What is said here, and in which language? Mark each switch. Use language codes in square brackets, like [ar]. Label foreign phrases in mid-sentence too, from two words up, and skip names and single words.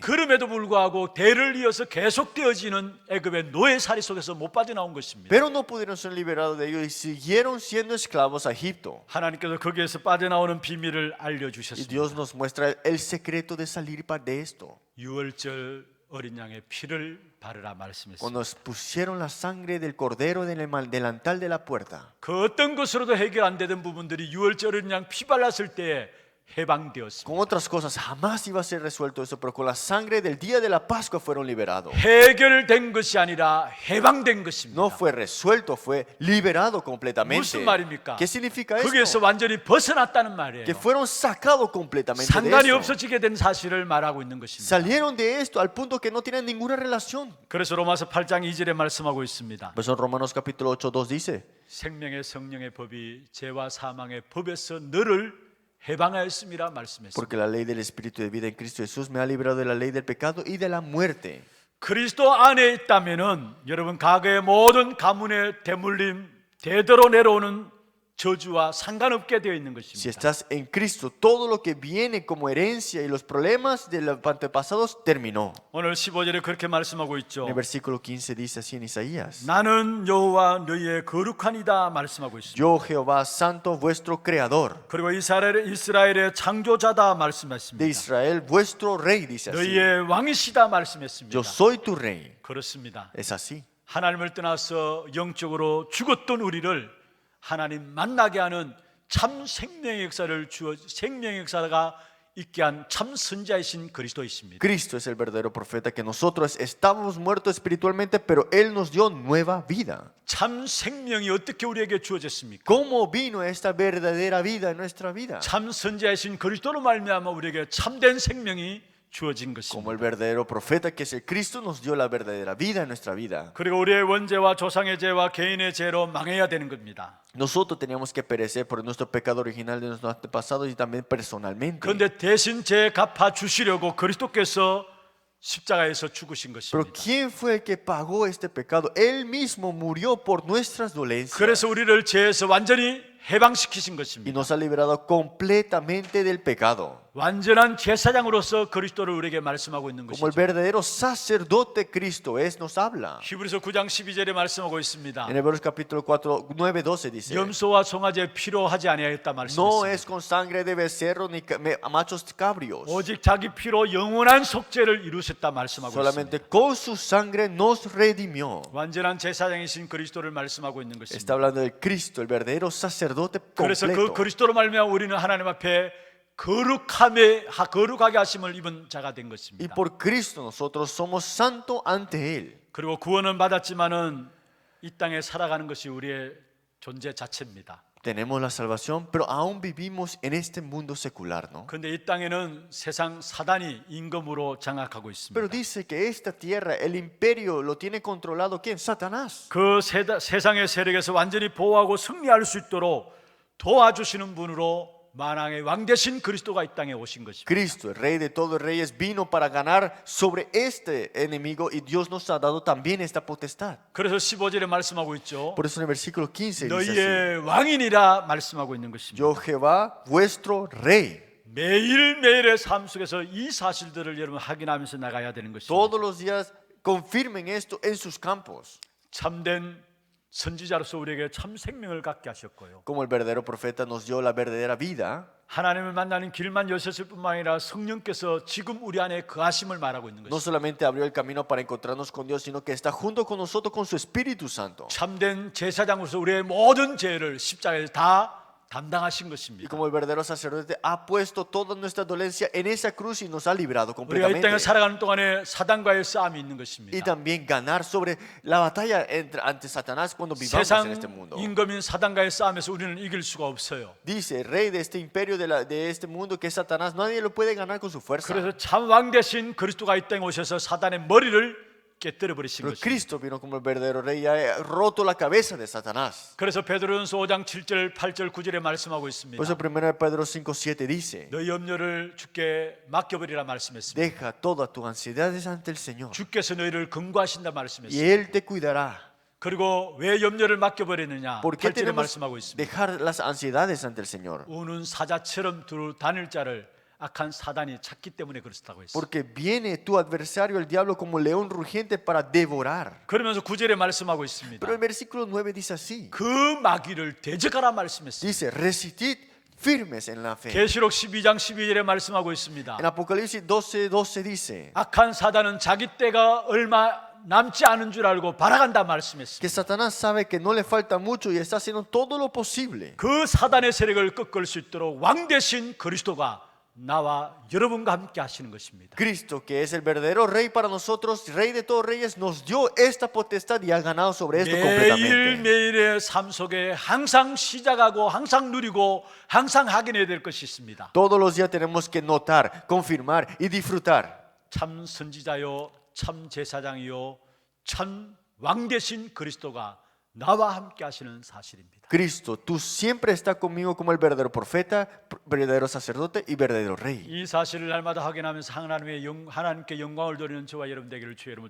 [ko] 그럼에도 불구하고 대를 이어서 계속되어지는 애굽의 노예살이 속에서 못 빠져나온 것입니다. [es] Pero no pudieron ser liberados de ellos y siguieron siendo esclavos a Egipto. [ko] 하나님께서 거기에서 빠져나오는 비밀을 [es] Y [ko] 알려주셨습니다. [es] Dios nos muestra el secreto de salir de esto. [ko] 유월절 어린 양의 피를 바르라 말씀했습니다. [es] Cuando pusieron la sangre del cordero en el delantal de la puerta. [ko] 그 어떤 것으로도 해결 안 되던 부분들이 유월절 어린 양 피 발랐을 때에 해방되었습니다. [es] Con otras cosas jamás iba a ser resuelto eso, pero con la sangre del día de la Pascua fueron liberados. [ko] 해결된 것이 아니라 해방된 것입니다. [es] No fue resuelto, fue liberado completamente. [ko] 무슨 말입니까? [es] ¿Qué significa [ko] 거기에서 [es] esto? [ko] 완전히 벗어났다는 말이에요. [es] Que fueron sacados completamente de [ko] 상관이 [es] eso. [ko] 없어지게 된 사실을 말하고 있는 것입니다. [es] Salieron de esto al punto que no tienen ninguna relación. [ko] 그래서 로마서 8장 2절에 말씀하고 있습니다. [es] Por eso en Romanos capítulo 8, 2 dice: [ko] 생명의 성령의 법이 죄와 사망의 법에서 너를 해방하였음이라 말씀했습니다. [es] Porque la ley del Espíritu de vida en Cristo Jesús me ha librado de la ley del pecado y de la muerte. [ko] 그리스도 안에 있다면은 여러분 과거의 모든 가문의 대물림 대대로 내려오는 저주와 상관없게 되어 있는 [es] Si [ko] 것입니다. [es] estás en Cristo, todo lo que viene como herencia y los problemas de los antepasados terminó. [ko] 오늘 15절에 그렇게 말씀하고 있죠. [es] En el versículo 15 dice así en Isaías: [ko] 나는 여호와 너희의 거룩하니다 말씀하고 있습니다. [es] Yo Jehová santo vuestro creador, [ko] 그리고 이스라엘의 창조자다 [es] de [ko] 말씀했습니다. [es] Israel vuestro rey, dice así. [ko] 너희의 왕이시다 말씀했습니다. [es] Yo soy tu rey. [ko] 그렇습니다. [es] Es así. [ko] 하나님을 떠나서 영적으로 죽었던 우리를 하나님 만나게 하는 참 생명의 역사를 주어 생명의 역사가 있게 한 참 선자이신 그리스도이십니다. [es] Cristo es el verdadero profeta que nosotros estábamos muertos espiritualmente, pero Él nos dio nueva vida. [ko] 참 생명이 어떻게 우리에게 주어졌습니까? [es] ¿Cómo vino esta verdadera vida en nuestra vida? [ko] 참 선자이신 그리스도로 말미암아 우리에게 참된 생명이 주어진 [es] Como [ko] 것입니다. [es] el verdadero profeta que es el Cristo nos dio la verdadera vida en nuestra vida. [ko] 그리고 우리의 원죄와 조상의 죄와 개인의 죄로 망해야 되는 겁니다. [es] Nosotros teníamos que perecer por nuestro pecado original de nuestros antepasados y también personalmente. [ko] 그런데 대신 죄 갚아 주시려고 그리스도께서 십자가에서 죽으신 [es] Pero [ko] 것입니다. [es] ¿quién fue el que pagó este pecado? Él mismo murió por nuestras dolencias [ko] 그래서 우리를 죄에서 완전히 해방시키신 [es] y [ko] 것입니다. [es] nos ha liberado completamente del pecado. [ko] 완전한 제사장으로서 그리스도를 우리에게 말씀하고 있는 [es] Como el [ko] 것이죠. [es] verdadero sacerdote Cristo es, nos habla. [ko] 히브리서 9장 12절에 말씀하고 있습니다. [es] En Hebreos capítulo 4, 9, 12 dice: [ko] 염소와 송아지에 피로 하지 아니하였다 [es] No [ko] 말씀했습니다. [es] es con sangre de becerro ni machos cabrios. [ko] 오직 자기 피로 영원한 속죄를 이루셨다 말씀하고 있습니다. [es] Solamente con su sangre nos redimió. [ko] 완전한 제사장이신 그리스도를 말씀하고 있는 [es] Está [ko] 것입니다. [es] hablando del Cristo, el verdadero sacerdote [ko] 그래서 그 [es] completo. [ko] 그리스도로 말미암아 우리는 하나님 앞에 거룩하게 하심을 입은 자가 된 [es] Y [ko] 것입니다. [es] por Cristo nosotros somos santos ante Él. [ko] 그리고 구원은 받았지만은 이 땅에 살아가는 것이 우리의 존재 자체입니다. [es] Tenemos la salvación, pero aún vivimos en este mundo secular, ¿no? [ko] 그런데 이 땅에는 세상 사단이 임금으로 장악하고 [es] Pero [ko] 있습니다. [es] dice que esta tierra, el imperio, lo tiene controlado ¿quién? Satanás. [ko] 그 세상의 세력에서 완전히 보호하고 승리할 수 있도록 도와주시는 분으로 만왕의 왕 되신 그리스도가 이 땅에 오신 것입니다. [es] Cristo, el rey de todos reyes, vino para ganar sobre este enemigo y Dios nos ha dado también esta potestad. [ko] 그래서 15절에 말씀하고 있죠. [es] Por eso en el versículo 15 dice así: [ko] 너희의 왕이니라 말씀하고 있는 것입니다. [es] Yo Jehová, vuestro rey. [ko] 매일매일의 삶 속에서 이 사실들을 여러분 확인하면서 나가야 되는 것입니다. [es] Todos los días confirmen esto en sus campos. [ko] 참된 선지자로서 우리에게 참 생명을 갖게 하셨고요. [es] Como el verdadero profeta nos dio la verdadera vida. [ko] 하나님을 만나는 길만 여셨을 뿐만 아니라 성령께서 지금 우리 안에 거하심을 말하고 있는 [es] No [ko] 것입니다. [es] solamente abrió el camino para encontrarnos con Dios, sino que está junto con nosotros con su Espíritu Santo. [ko] 참된 제사장으로서 우리의 모든 죄를 십자가에 다 담당하신 [es] Y [ko] 것입니다. [es] como el verdadero sacerdote ha puesto toda nuestra dolencia en esa cruz y nos ha librado [ko] 우리가 이 땅에 [es] completamente. [ko] 살아가는 동안에 사단과의 싸움이 있는 [es] Y [ko] 것입니다. [es] también ganar sobre la batalla ante Satanás cuando vivamos en este [ko] 세상 [es] mundo. [ko] 임금인 사단과의 싸움에서 우리는 이길 수가 없어요. [es] Dice, el rey de este imperio de este mundo que es Satanás, nadie lo puede ganar con su fuerza. [ko] 그래서 참 왕 대신 그리스도가 이 땅에 오셔서 사단의 머리를 깨뜨려 버리신 [es] Pero [ko] 것입니다. [es] Cristo vino como el verdadero rey y ha roto la cabeza de Satanás. [ko] 그래서 베드로전서 5장 7절, 8절, 9절에 말씀하고 있습니다. [es] Por eso 1 Pedro 5:7 dice, [ko] 너희 염려를 주께 맡겨버리라 말씀했습니다. [es] deja todas tus ansiedades ante el Señor [ko] 주께서 너희를 근거하신다 [es] y [ko] 말씀했습니다. [es] Él te cuidará. [ko] 그리고 왜 염려를 맡겨버리느냐? [es] ¿Por qué [ko] 8절에 [es] tenemos [ko] 말씀하고 있습니다. [es] dejar las ansiedades ante el Señor? [ko] 우는 사자처럼 두루 다닐 자를 악한 사단이 찾기 때문에 그렇다고 했습니다. [es] Porque viene tu adversario, el diablo, como león rugiente para devorar. [ko] 그러면서 9절에 말씀하고 있습니다. [es] Pero el versículo 9 dice así. [ko] 그 마귀를 대적하라 말씀했습니다. [es] Dice, resistid firmes en la fe. [ko] 계시록 12장 12절에 말씀하고 있습니다. [es] En Apocalipsis 12:12 dice [ko] 악한 사단은 자기 때가 얼마 남지 않은 줄 알고 바라간다 말씀했습니다. [es] que Satanás sabe que no le falta mucho y está haciendo todo lo posible [ko] 그 사단의 세력을 꺾을 수 있도록 왕 대신 그리스도가 나와 여러분과 함께 하시는 것입니다. [es] Cristo, que es el verdadero rey para nosotros, rey de todos reyes, nos dio esta potestad y ha ganado sobre esto completamente. [ko] 매일매일의 삶 속에 항상 시작하고 항상 누리고 항상 확인해야 될 것이 있습니다. [es] Todos los días tenemos que notar, confirmar y disfrutar. [ko] 참 선지자요, 참 제사장이요, 참 왕 대신 그리스도가 나와 함께 하시는 사실입니다. [es] Cristo, tú siempre estás conmigo como el verdadero profeta, verdadero sacerdote y verdadero rey. [ko] 이 사실을 날마다 확인하면서 하나님께 영광을 돌리는 저와 여러분 되기를 주의 이름으로